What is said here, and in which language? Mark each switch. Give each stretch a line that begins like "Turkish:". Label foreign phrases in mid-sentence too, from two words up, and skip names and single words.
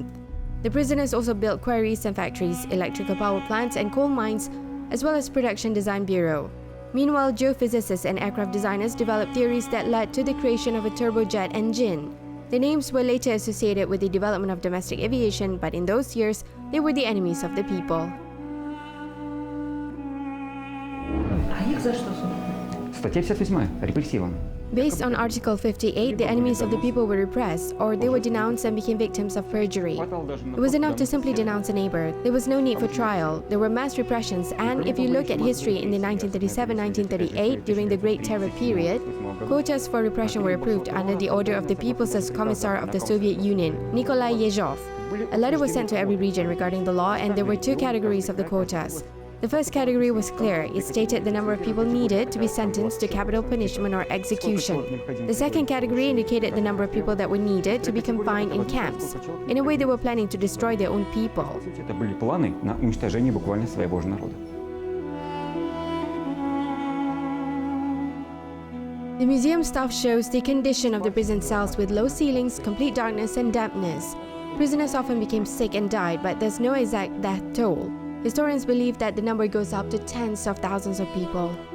English: The prisoners also built quarries and factories, electrical power plants and coal mines, as well as production design bureau. Meanwhile, geophysicists and aircraft designers developed theories that led to the creation of a turbojet engine. The names were later associated with the development of domestic aviation, but in those years, they were the enemies of the people.
Russian: Статья 58, репрессива.
English: Based on Article 58, the enemies of the people were repressed, or they were denounced and became victims of perjury. It was enough to simply denounce a neighbor. There was no need for trial. There were mass repressions, and if you look at history in the 1937-1938, during the Great Terror period, quotas for repression were approved under the order of the People's Commissar of the Soviet Union, Nikolai Yezhov. A letter was sent to every region regarding the law, and there were two categories of the quotas. The first category was clear. It stated the number of people needed to be sentenced to capital punishment or execution. The second category indicated the number of people that were needed to be confined in camps. In a way, they were planning to destroy their own people.
Russian: Это были планы на уничтожение буквально своего же народа.
English: The museum staff shows the condition of the prison cells with low ceilings, complete darkness, and dampness. Prisoners often became sick and died, but there's no exact death toll. Historians believe that the number goes up to tens of thousands of people.